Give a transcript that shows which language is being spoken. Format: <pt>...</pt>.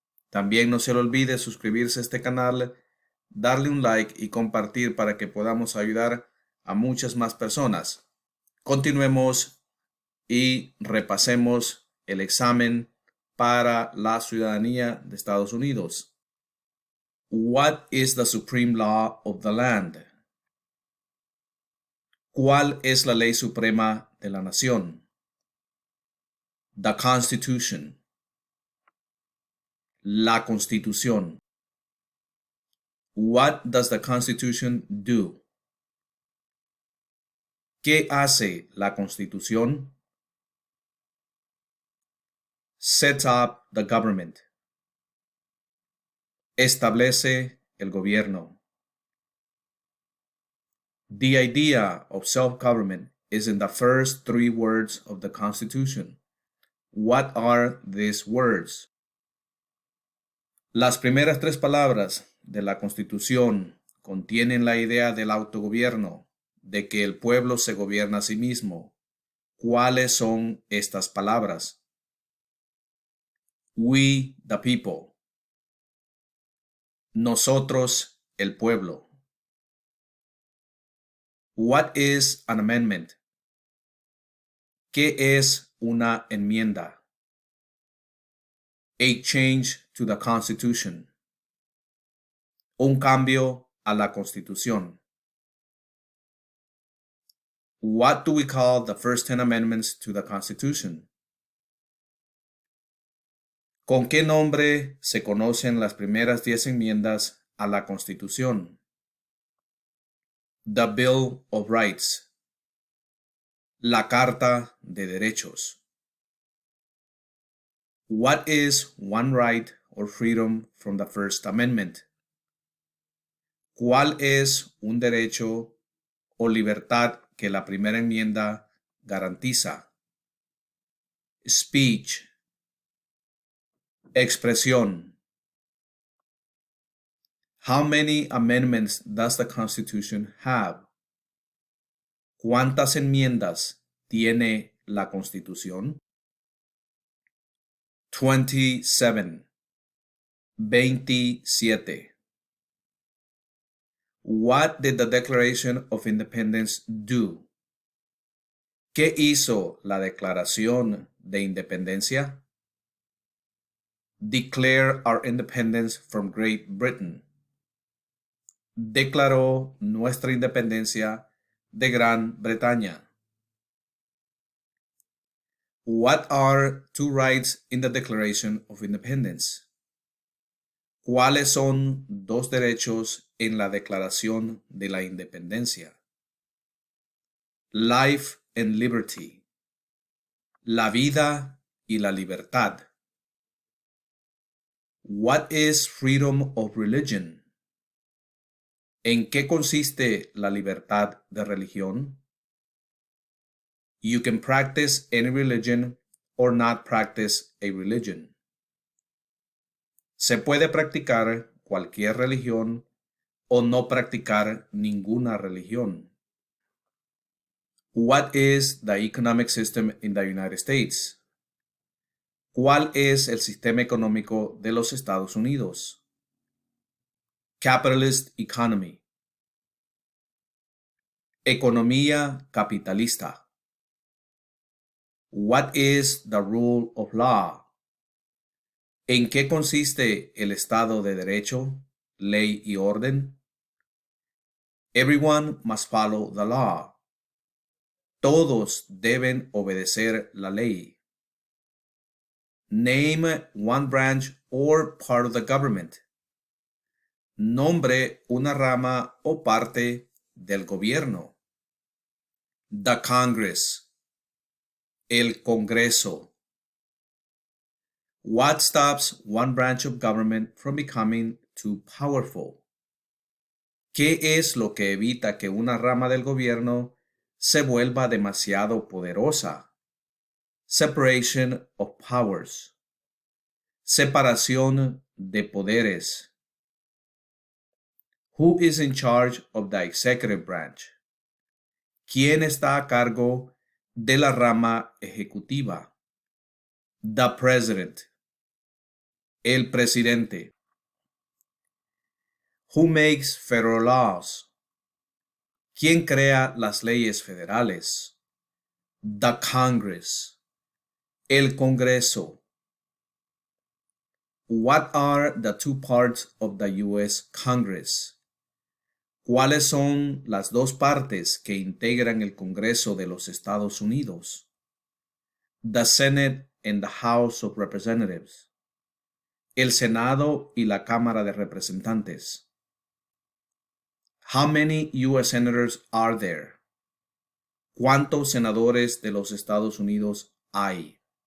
<es>También no se le olvide suscribirse a este canal, darle un like y compartir para que podamos ayudar a muchas más personas. Continuemos y repasemos el examen para la ciudadanía de Estados Unidos.</es> <en>What is the supreme law of the land?</en> <es>¿Cuál es la ley suprema de la nación?</es> <en>The Constitution.</en> <es>La Constitución.</es> <en>What does the Constitution do?</en> <es>¿Qué hace la Constitución?</es> <en>Set up the government.</en> <es>Establece el gobierno.</es> <en>The idea of self-government is in the first three words of the Constitution. What are these words?</en> <es>Las primeras tres palabras de la Constitución contienen la idea del autogobierno, de que el pueblo se gobierna a sí mismo. ¿Cuáles son estas palabras?</es> <en>We, the people.</en> <es>Nosotros, el pueblo.</es> <en>What is an amendment?</en> <es>¿Qué es una enmienda?</es> <en>A change to the Constitution.</en> <es>Un cambio a la Constitución.</es> <en>What do we call the first 10 amendments to the Constitution?</en> <es>¿Con qué nombre se conocen las primeras 10 enmiendas a la Constitución?</es> <en>The Bill of Rights.</en> <es>La Carta de Derechos.</es> <en>What is one right or freedom from the First Amendment?</en> <es>¿Cuál es un derecho o libertad que la primera enmienda garantiza?</es> <en>Speech.</en> <es>Expresión.</es> <en>How many amendments does the Constitution have?</en> <es>¿Cuántas enmiendas tiene la Constitución? 27. 27.</es> <en>What did the Declaration of Independence do?</en> <es>¿Qué hizo la Declaración de Independencia?</es> <en>Declare our independence from Great Britain.</en> <es>Declaró nuestra independencia de Gran Bretaña.</es> <en>What are two rights in the Declaration of Independence?</en> <es>¿Cuáles son dos derechos en la Declaración de la Independencia?</es> <en>Life and liberty.</en> <es>La vida y la libertad.</es> <en>What is freedom of religion?</en> <es>¿En qué consiste la libertad de religión?</es> <en>You can practice any religion or not practice a religion.</en> <es>Se puede practicar cualquier religión o no practicar ninguna religión.</es> <en>What is the economic system in the United States?</en> <es>¿Cuál es el sistema económico de los Estados Unidos?</es> <en>Capitalist economy.</en> <es>Economía capitalista.</es> <en>What is the rule of law?</en> <es>¿En qué consiste el Estado de Derecho, ley y orden?</es> <en>Everyone must follow the law.</en> <es>Todos deben obedecer la ley.</es> <en>Name one branch or part of the government.</en> <es>Nombre una rama o parte del gobierno.</es> <en>The Congress.</en> <es>El Congreso.</es> <en>What stops one branch of government from becoming too powerful?</en> <es>¿Qué es lo que evita que una rama del gobierno se vuelva demasiado poderosa?</es> <en>Separation of powers.</en> <es>Separación de poderes.</es> <en>Who is in charge of the executive branch?</en> <es>¿Quién está a cargo de la rama ejecutiva?</es> <en>The president.</en> <es>El presidente.</es> <en>Who makes federal laws?</en> <es>¿Quién crea las leyes federales?</es> <en>The Congress.</en> <es>El Congreso.</es> <en>What are the two parts of the U.S. Congress?</en> <es>¿Cuáles son las dos partes que integran el Congreso de los Estados Unidos?</es> <en>The Senate and the House of Representatives.</en> <es>El Senado y la Cámara de Representantes.</es> <en>How many U.S. senators are there?</en> <es>¿Cuántos senadores de los Estados Unidos hay?</es>